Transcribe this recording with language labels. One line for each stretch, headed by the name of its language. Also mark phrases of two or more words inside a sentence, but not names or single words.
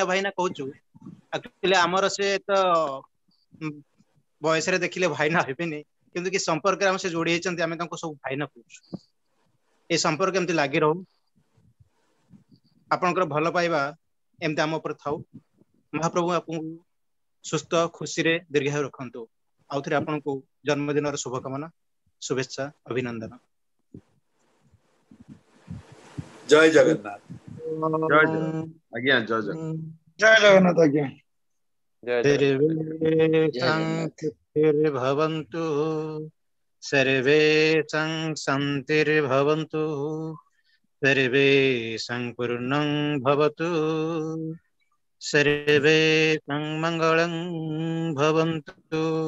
Odia: ଭାଇନା କହୁଛୁ ଏକ୍ଚୁଅଲି ଆମର ସେ ତ ବୟସ ରେ ଦେଖିଲେ ଭାଇନା ହେବେନି କିନ୍ତୁ କି ସମ୍ପର୍କ ରେ ଆମ ସେ ଯୋଡ଼ି ହୋଇଛନ୍ତି ଆମେ ତାଙ୍କୁ ସବୁ ଭାଇନା କହୁଛୁ ଏ ସମ୍ପର୍କ ଏମିତି ଲାଗି ରହୁ ଆପଣଙ୍କର ଭଲ ପାଇବା ଏମିତି ଆମ ଉପରେ ଥାଉ ମହାପ୍ରଭୁ ଆପଣ ସୁସ୍ଥ ଖୁସି ରେ ଦୀର୍ଘାୟୁ ରଖନ୍ତୁ ଆଉଥରେ ଆପଣ କୁ ଜନ୍ମଦିନ ର ଶୁଭକାମନା ଶୁଭେଚ୍ଛା ଅଭିନନ୍ଦନ ଜୟ ଜଗନ୍ନାଥ आज्ञा ଜୟ ଜଗନ୍ନାଥ ଆଜ୍ଞା
Sanskrit: भवन्तु सर्वे संतिर्भवन्तु सर्वे संपूर्णं भवतु सर्वे मंगलं भवन्तु